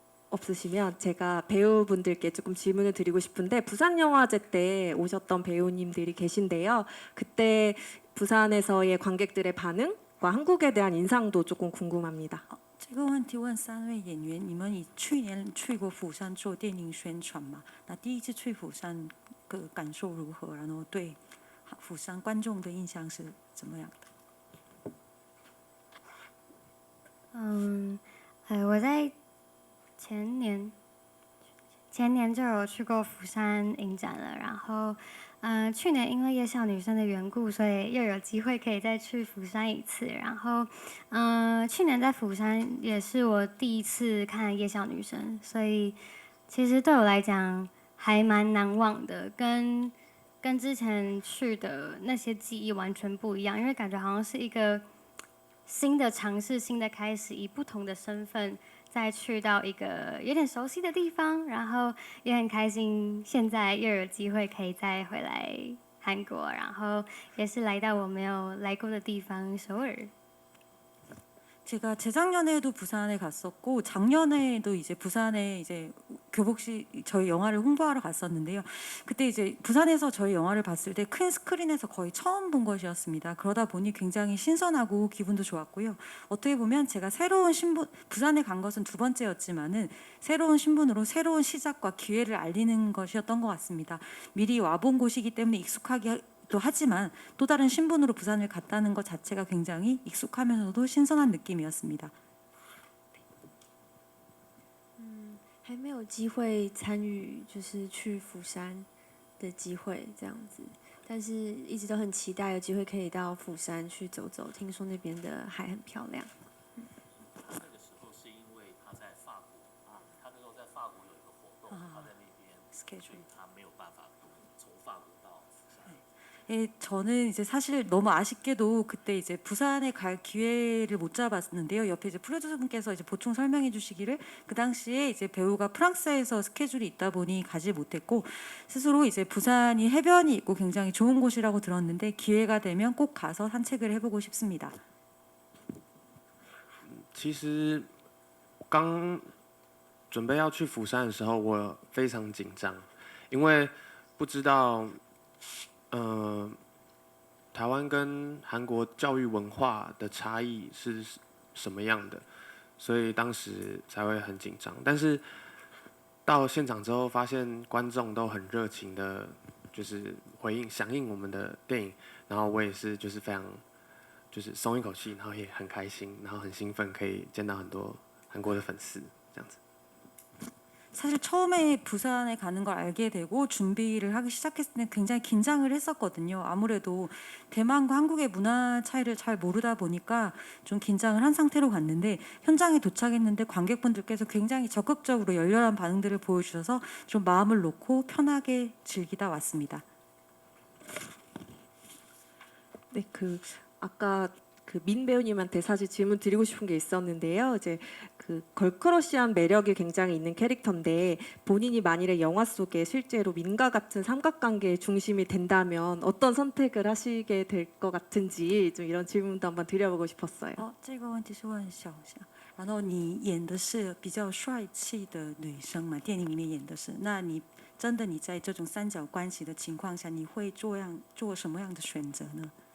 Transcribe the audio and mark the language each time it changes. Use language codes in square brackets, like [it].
[ko] 없으시면 제가 배우분들께 조금 질문을 드리고 싶은데 부산영화제 때 오셨던 배우님들이 계신데요. 그때 부산에서의 관객들의 반응과 한국에 대한 인상도 조금 궁금합니다. [zh] 这个问题问3位演员，你们去年去过釜山做电影宣传嘛？那第一次去釜山的感受如何？然后对釜山观众的印象是怎么样的？我在前年就有去过釜山影展了，然后去年因为夜校女生的缘故，所以又有机会可以再去釜山一次。然后去年在釜山也是我第一次看夜校女生，所以其实对我来讲还蛮难忘的。跟跟之前去的那些记忆完全不一样，因为感觉好像是一个新的尝试、新的开始，以不同的身份再去到一个有点熟悉的地方，然后也很开心，现在又有机会可以再回来韩国，然后也是来到我没有来过的地方首尔。 [ko] 제가 재작년에도 부산에 갔었고 작년에도 이제 부산에 이제 교복시 저희 영화를 홍보하러 갔었는데요. 그때 이제 부산에서 저희 영화를 봤을 때 큰 스크린에서 거의 처음 본 것이었습니다. 그러다 보니 굉장히 신선하고 기분도 좋았고요. 어떻게 보면 제가 새로운 신분 부산에 간 것은 두 번째였지만은 새로운 신분으로 새로운 시작과 기회를 알리는 것이었던 것 같습니다. 미리 와본 곳이기 때문에 익숙하게 또 하지만 또 다른 신분으로 부산을 갔다는 것 자체가 굉장히 익숙하면서도 신선한 느낌이었습니다. [zh] 还没有机会参与就是去釜山的机会这样子，但是一直都很期待有机会可以到釜山去走走，听说那边的海很漂亮。他那个时候是因为他在法国他那时候在法国有一个活动，他在那边，所以他没有办法从法国到釜山。 [ko] 예, 저는 이제 사실 너무 아쉽게도 그때 이제 부산에 갈 기회를 못 잡았는데요. 옆에 이제 프로듀서분께서 이제 보충 설명해 주시기를 그 당시에 이제 배우가 프랑스에서 스케줄이 있다 보니 가지 못했고 스스로 이제 부산이 해변이 있고 굉장히 좋은 곳이라고 들었는데 기회가 되면 꼭 가서 산책을 해보고 싶습니다. [zh] 其实刚准备要去釜山的时候，我非常紧张，因为不知道，台湾跟韩国教育文化的差异是什么样的，所以当时才会很紧张。但是到现场之后，发现观众都很热情的，就是响应我们的电影，然后我也是就是非常就是松一口气，然后也很开心，然后很兴奋，可以见到很多韩国的粉丝这样子。 [ko] 사실 처음에 부산에 가는 걸 알게 되고 준비를 하기 시작했을 때 굉장히 긴장을 했었거든요. 아무래도 대만과 한국의 문화 차이를 잘 모르다 보니까 좀 긴장을 한 상태로 갔는데 현장에 도착했는데 관객분들께서 굉장히 적극적으로 열렬한 반응들을 보여주셔서 좀 마음을 놓고 편하게 즐기다 왔습니다. 네, 아까 민 배우님한테 사실 질문 드리고 싶은 게 있었는데요. 이제 걸크러쉬한 매력이 굉장히 있는 캐릭터인데 본인이 만일에 영화 속에 실제로 민과 같은 삼각관계의 중심이 된다면 어떤 선택을 하시게 될 것 같은지 좀 이런 질문도 한번 드려보고 싶었어요. [zh] 这个问题是问小翔，然后你演的是比较帅气的女生嘛？电影里面演的是，那你真的你在这种三角关系的情况下，你会做什么样的选择呢？